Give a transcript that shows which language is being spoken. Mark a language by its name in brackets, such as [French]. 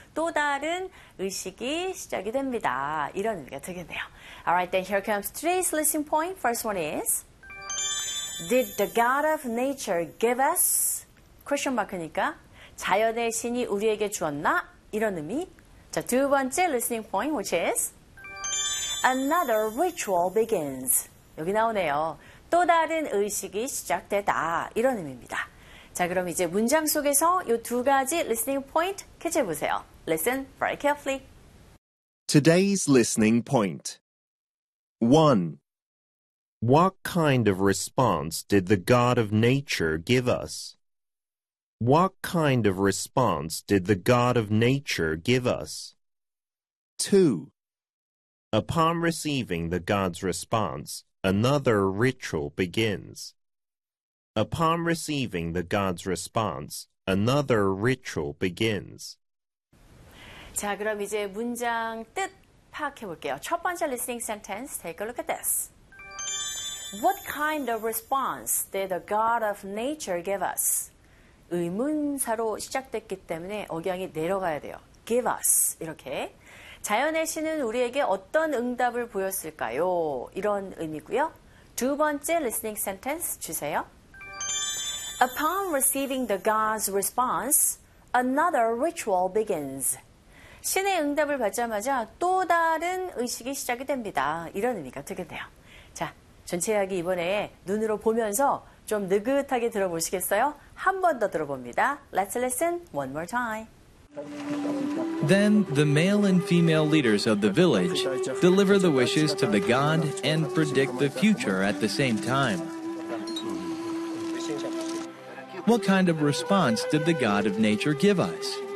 [Korean] 또 다른 의식이 시작이 됩니다. 이런 의미가 되겠네요. [English] Alright, then here comes today's listening point. First one is, Did the God of Nature give us? [Korean] Question mark니까 자연의 신이 우리에게 주었나? 이런 의미. 자, 두 번째 [English] listening point, which is, Another ritual begins. [Korean] 여기 나오네요. 또 다른 의식이 시작되다. 이런 의미입니다. 자, 그럼 이제 문장 속에서 이 두 가지 listening point 캐치해 보세요. [English] Listen very carefully. Today's listening point. 1. What kind of response did the God of Nature give us? What kind of response did the God of Nature give us? 2. Upon receiving the God's response, another ritual begins. Upon receiving the God's response, another ritual begins. [Korean] 자, 그럼 이제 문장 뜻 파악해 볼게요. 첫 번째 [English] listening sentence, take a look at this. What kind of response did the God of Nature give us? [Korean] 의문사로 시작됐기 때문에 억양이 내려가야 돼요. [English] Give us, [Korean] 이렇게. 자연의 신은 우리에게 어떤 응답을 보였을까요? 이런 의미고요. 두 번째 listening sentence 주세요. [English] Upon receiving the God's response, another ritual begins. [Korean] 신의 응답을 받자마자 또 다른 의식이 시작이 됩니다. 이런 의미가 되겠네요. 자, 전체 이야기 이번에 눈으로 보면서 좀 느긋하게 들어보시겠어요? 한 번 더 들어봅니다. [English] Let's listen one more time. Then the male and female leaders of the village deliver the wishes to the god and predict the future at the same time. What kind of response did the god of nature give us?